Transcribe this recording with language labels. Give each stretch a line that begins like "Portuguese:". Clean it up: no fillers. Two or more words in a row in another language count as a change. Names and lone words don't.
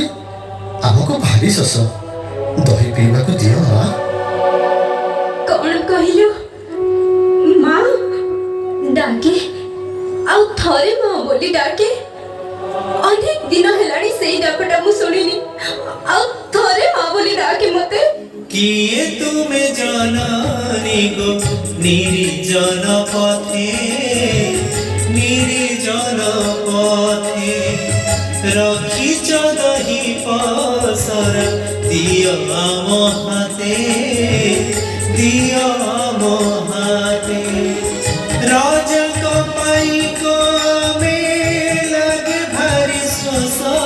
Odia: ଆମକୁ ଭାରି ଶୋଷ, ଦହି ପିଇବାକୁ ଦିଅ ମା। କଣ କହିଲୁ? ମା ଡାକେ, ଆଉ ଥରେ ମା ବୋଲି ଡାକେ। ଅନେକ ଦିନ ହେଲାଣି ସେଇ ଡାକଟା ମୁଁ ଶୁଣିନି। ଆଉ ଥରେ ମା ବୋଲି ଡାକେ ମତେ। କିଏ ତୁମି ଜନନୀ ଗୋ ନିର୍ଜନ ପଥେ ନିର୍ଜନ ପଥେ ରଖିଛ ଦହି ପସର ଦିଅ ଆମ ହାତେ ଦିଅ ଆମ ହାତେ ରାଜକ ପାଇକ ମେ ଲାଗେ ଭାରି ଶୋଷ